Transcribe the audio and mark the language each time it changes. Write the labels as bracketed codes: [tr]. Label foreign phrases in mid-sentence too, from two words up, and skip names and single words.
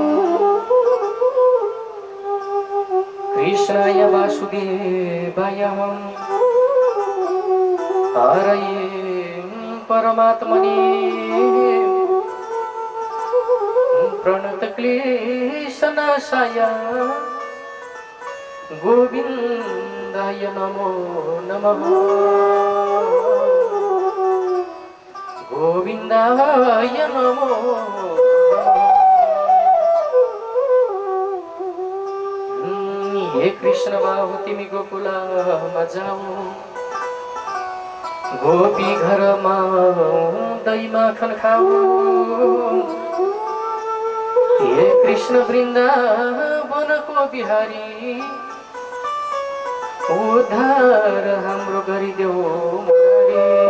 [sa] कृष्णाय वासुदेवाय हरये परमात्मने प्रणतक्लेशनाशाय गोविन्दाय नमो नमः। गोविन्दाय नमो नमः। [ne] हे कृष्ण बाबु तिमी गोकुलमा जाऊ, गोपी घरमा दही माखन खाऊ। हे कृष्ण वृन्दावनको बिहारी, उद्धार हाम्रो गरिदेऊ मुरारी।